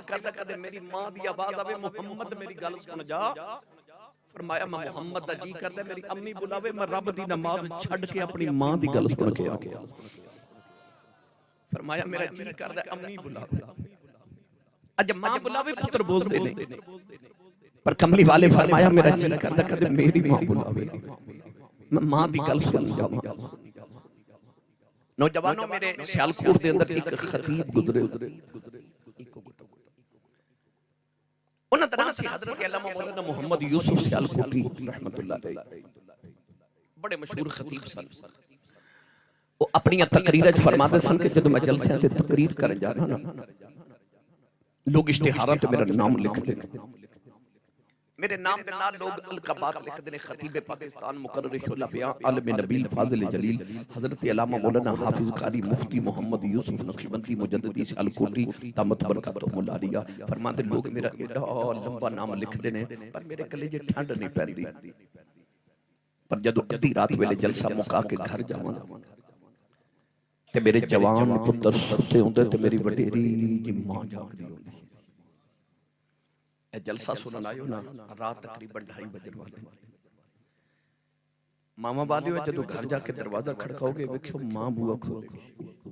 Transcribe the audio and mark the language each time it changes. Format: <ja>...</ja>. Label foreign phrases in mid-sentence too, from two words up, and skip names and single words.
<pa>کردا کدے میری ماں دی آواز آوے محمد میری گل سن جا فرمایا میں محمد دا جی کردا میری امی بلاوے میں رب دی نماز چھڈ کے اپنی ماں دی گل سن کے آ گیا فرمایا میرا جی کردا امی بلاوے اج ماں بلاوے پتر بولدے نے پر کملی والے فرمایا میرا جی کردا کدے میری ماں بلاوے میں ماں دی گل سن جاواں نوجوانو میرے سیالکوٹ دے اندر اک خطیب گزرے اوہناں دا نام سی حضرت علامہ مولانا محمد یوسف سیالکوٹی رحمۃ اللہ علیہ بڑے مشہور خطیب سن وہ اپنی تقریراں چ فرماتے سن کہ جب میں جلسیاں تے تقریر کرن جانا نا لوگ اشتہاراں تے میرا نام لکھدے میرے نام کے نال لوگ القابات لکھتے نے خطیب پاکستان مقرر شعلہ بیاں عالم نبیل فاضل جلیل حضرت علامہ مولانا حافظ قاری مفتی محمد یوسف نقشبندی مجددی سیالکوٹی دامت برکاتہم العالیہ فرماتے لوگ میرا ایڈا لمبا نام لکھتے نے پر میرے کلیجے ٹھنڈ نہیں پیندی پر جدوں ادھی رات ویلے جلسہ مکا کے گھر جاواں تے میرے جوان پتر سُتے ہوندے تے میری وڈیری جی ماں جاگدی ہوندی. اے جلسہ سنن آیو نا رات تقریباً 2:30 بجے والے ماما والے جدوں گھر جا کے دروازہ کھڑکاؤ گے ویکھیو ماں بوہا کھولے گی.</pa>